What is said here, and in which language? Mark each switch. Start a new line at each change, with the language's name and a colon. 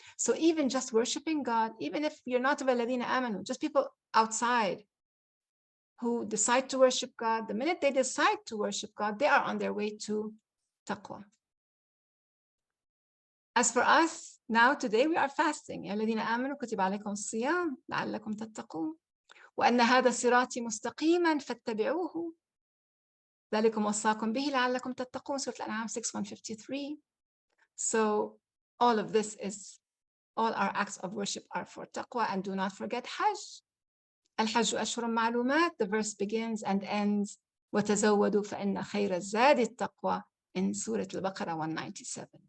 English: So even just worshiping God, even if you're not of alladhina amanu, just people outside who decide to worship God, the minute they decide to worship God, they are on their way to taqwa. As for us, now today we are fasting.
Arabic: يا الذين آمنوا كتب عليكم الصيام لعلكم تتقون وأن هذا صراطي مستقيما فاتبعوه ذلكم وصاكم به لعلكم تتقون Surah Al-An'am 6:153.
English: So all of this is, all our acts of worship are for taqwa. And do not forget Hajj.
Arabic: الحج أشهر معلومات,
English: the verse begins and ends
Arabic: وتزودوا فإن خير الزاد التقوى
English: in Surah Al-Baqarah 197.